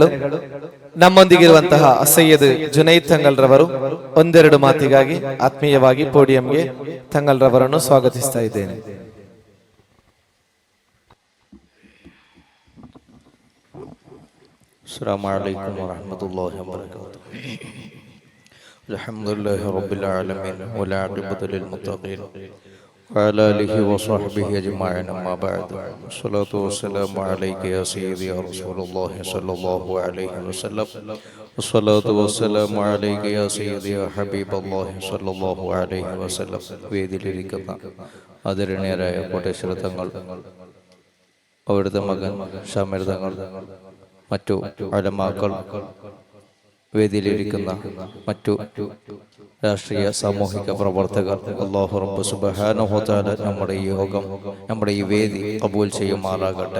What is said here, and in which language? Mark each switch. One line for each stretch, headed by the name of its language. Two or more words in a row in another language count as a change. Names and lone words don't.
Kannada: ನಮ್ಮೊಂದಿಗಿರುವಂತಹ ಸೈಯದ್ ಜುನೈದ್ ತಂಗಲ್ ರವರು ಒಂದೆರಡು ಮಾತಿಗಾಗಿ ಆತ್ಮೀಯವಾಗಿ ಪೋಡಿಯಂಗೆ ತಂಗಲ್ ರವರನ್ನು ಸ್ವಾಗತಿಸ್ತಾ ಇದ್ದೇನೆ.
Arabic: السلام عليكم ورحمة الله وبركاته. الحمد لله رب العالمين والعاقبة للمتقين وعلى آله وصحبه أجمعين أما بعد. الصلاة والسلام عليك يا سيدي يا رسول الله صلى الله عليه وسلم. الصلاة والسلام عليك يا سيدي يا حبيب الله صلى الله عليه وسلم.
Malayalam: വേദിയിലിരിക്കുന്ന ആദരണീയരായ കോട്ടേശ്വര തങ്ങൾ, അവിടുത്തെ മകൻ ഷാമിർ തങ്ങൾ, മറ്റു അലമാക്കൾ, വേദിയിലിരിക്കുന്ന മറ്റു രാഷ്ട്രീയ സാമൂഹിക പ്രവർത്തകർ,
Arabic: الله رب سبحانه وتعالى
Malayalam: നമ്മുടെ ഈ യോഗം, നമ്മുടെ ഈ വേദി കബൂൽ ചെയ്യുമാറാകട്ടെ.